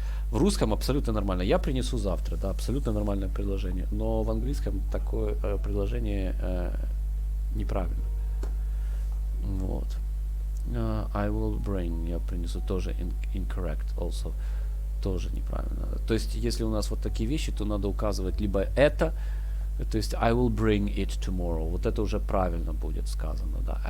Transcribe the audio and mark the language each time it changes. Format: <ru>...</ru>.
<ru>В русском абсолютно нормально. Я принесу завтра, да, абсолютно нормальное предложение. Но в английском такое предложение неправильно. Вот.</ru> <en>I will bring,</en> <ru>я принесу, тоже</ru> <en>incorrect also,</en> <ru>тоже неправильно. То есть, если у нас вот такие вещи, то надо указывать либо это, то есть</ru> <en>I will bring it tomorrow.</en> <ru>Вот это уже правильно будет сказано, да.</ru>